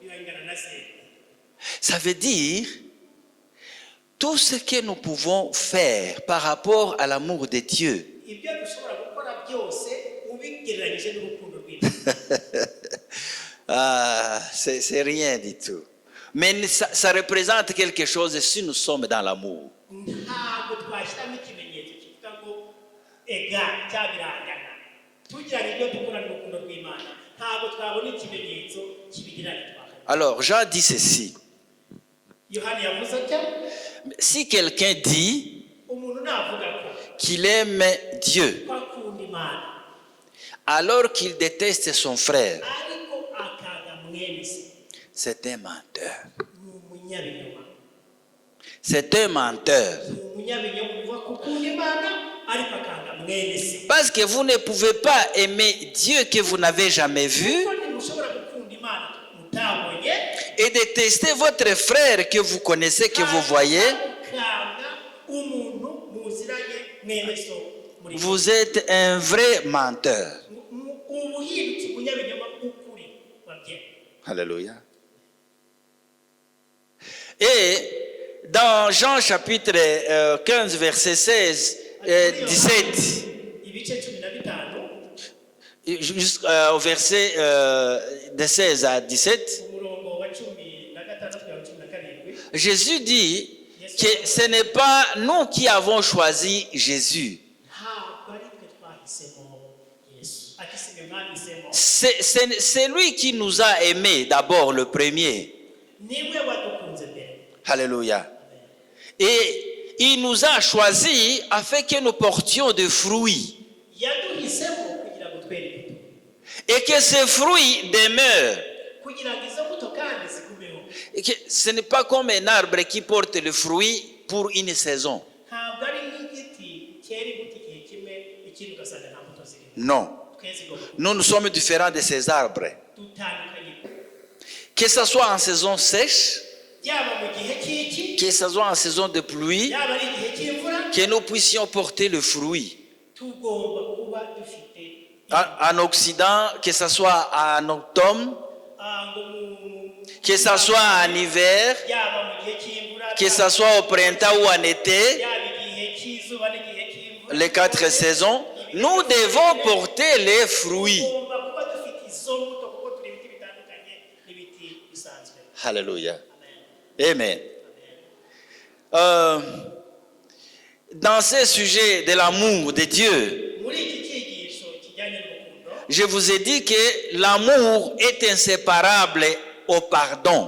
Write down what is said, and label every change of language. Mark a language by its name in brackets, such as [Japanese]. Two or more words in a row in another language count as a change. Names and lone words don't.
[French] Ça veut dire tout ce que nous pouvons faire par rapport à l'amour de Dieu. C'est rien du tout. Mais ça représente quelque chose si nous sommes dans l'amour. [Kinyarwanda] ntabwo twashyiramo ikimenyetso kivuga ngo ega cyabirangana tugirana ibyo dukora n'urukundo rw'Imana ntabwo twabona ikimenyetso kibigereranya twakora. [French] Alors Jean dit ceci. [Kinyarwanda] Yohani yavuze ati [French] Si quelqu'un dit [Kinyarwanda] umuntu navuga ko [French] qu'il aime Dieu [Kinyarwanda] akunda Imana [French] alors qu'il déteste son frère, [Kinyarwanda] ariko akaga mwene se [French] c'est un menteur. [Kinyarwanda] ni umunyabinyoma. [French] C'est un menteur. [Kinyarwanda] Ni umunyabinyoma uvuga ko ukunda Imana ariko akaga mwene se. [French] Parce que vous ne pouvez pas aimer Dieu que vous n'avez jamais vu [Kinyarwanda] Kuko ntimushobora gukunda Imana mutabonye [French] et détester votre frère que vous connaissez, que vous voyez. [Kinyarwanda] ukanga umuntu muziranye mwene so muri [French] Vous êtes un vrai menteur. [Kinyarwanda] ubuhindutse umunyabinyoma ukuri wabye. [French] Alléluia. Et dans Jean chapitre 15, verset 16, 17, [Kinyarwanda] ibice 15 [French] jusqu'au verset de 16 à 17, [Kinyarwanda] umurongo wa 16 kugera 17 [French] Jésus dit que ce n'est pas nous qui avons choisi Jésus. [Kinyarwanda] ntabwo ari twe twahisemo Yesu ati si mwe mwahisemo [French] C'est lui qui nous a aimés d'abord, le premier. [Kinyarwanda] niwe wadukunze mbere. [French] Alléluia. Et il nous a choisis afin que nous portions des fruits. [Kinyarwanda] yaduhisemo kugira ngo twereke [French] Et que ces fruits demeurent. [Kinyarwanda] kugira ngo izo mbuto kandi zigumeho. [French] Et que ce n'est pas comme un arbre qui porte le fruit pour une saison. [Kinyarwanda] ntabwo ari nk'igiti cyera imbuto igihe kimwe ikindi ugasanga nta mbuto zirimo. [French] Non. [Kinyarwanda] twese igomba [French] Nous sommes différents de ces arbres. [Kinyarwanda] dutandukanye [French] Que ce soit en saison sèche, [Kinyarwanda] yaba mu gihe cy'iki [French] que ce soit en saison de pluie, [Kinyarwanda] yaba ari igihe cy'imvura [French] que nous puissions porter le fruit. [Kinyarwanda] tugomba kuba dufite [French] En Occident, que ce soit en automne, que ce soit en hiver, [Kinyarwanda] yaba mu gihe cy'imvura [French] que ce soit au printemps ou en été, [Kinyarwanda] yaba igihe cy'izuba n'igihe cy'imvura [French] les 4 saisons, nous devons porter les fruits. [Kinyarwanda] tugomba kuba dufite izo mbuto kuko turi ibiti bitandukanye n'ibiti bisanzwe. [French] Alléluia. Amen. Dans ce sujet de l'amour de Dieu, [Kinyarwanda] muri iki cyigisho kijyanye n'urukundo [French] je vous ai dit que l'amour est inséparable au pardon.